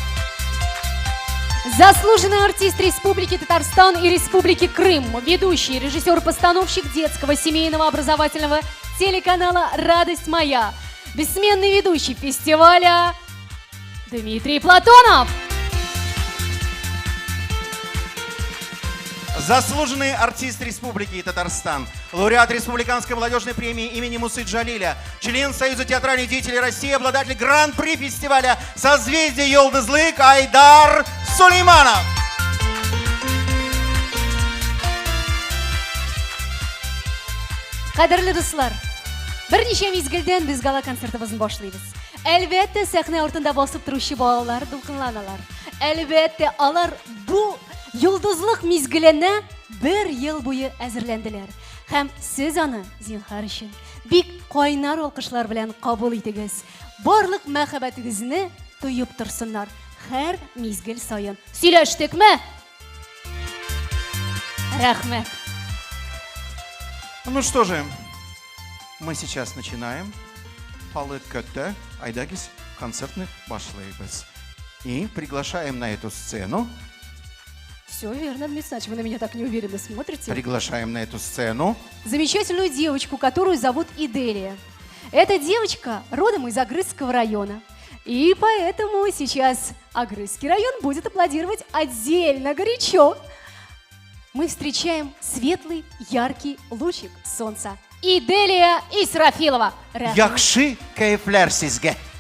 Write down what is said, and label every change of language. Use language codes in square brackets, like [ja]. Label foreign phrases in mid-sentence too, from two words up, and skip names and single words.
[ru] Заслуженный артист Республики Татарстан и Республики Крым, ведущий, режиссер-постановщик детского семейного образовательного телеканала «Радость моя», бессменный ведущий фестиваля Дмитрий Платонов. Заслуженный артист Республики Татарстан, лауреат Республиканской молодежной премии имени Мусы Джалиля, член Союза театральных деятелей России, обладатель гран-при фестиваля «Созвездие Йолдызлык» Айдар Сулейманов. [tt] Кадерлі дуслар, берничә мизгелдән без гала концертыбызны башлыйбыз. Әлбәттә, сәхнә артында басып торучы балалар дулкынланалар. Әлбәттә, алар бу йолдызлык мизгеленә 1 ел буе әзерләнделәр. Һәм сез аны, зинһар өчен, бик кайнар алкышлар белән кабул итегез. Барлык мәхәббәтегезне тоеп торсыннар һәр мизгел саен. Сөйләштекме? Рәхмәт. [ru] Ну что же, мы сейчас начинаем. [tt] Палы көтті, айдагис концертный башлайбыз. [ru] И приглашаем на эту сцену. Все верно, Дмитрий Александрович, вы на меня так неуверенно смотрите. Приглашаем на эту сцену Замечательную девочку, которую зовут Иделия. Эта девочка родом из Агрызского района. И поэтому сейчас Агрызский район будет аплодировать отдельно горячо. Мы встречаем светлый, яркий лучик солнца. Иделия Исрафилова. [tt] Яхши кайфләр сезгә.